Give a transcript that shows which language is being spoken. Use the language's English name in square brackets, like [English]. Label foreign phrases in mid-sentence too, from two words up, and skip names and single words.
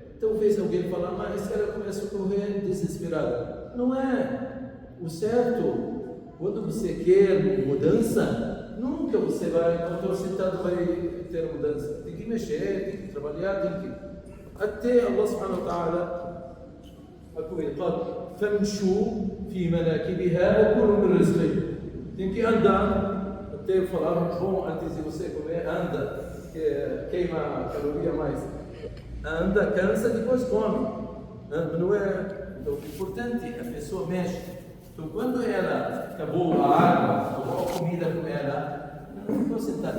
[Portuguese] Talvez alguém falar, mas ela começa a correr desesperada. Não é o certo. Quando você quer mudança, nunca você vai, quando estou sentado, vai ter mudança. Tem que mexer, tem que trabalhar, tem que. [Arabic] Até الله سبحانه وتعالى قال فامشوا في مناكبها وكلوا من رزقه. [Portuguese] Tem que andar, até falaram bom antes de você comer, anda, queima a caloria mais. Anda, cansa, depois come. Não é? Então, o importante é a pessoa mexe. Então, quando ela acabou a água, acabou a comida com ela, não ficou sentada.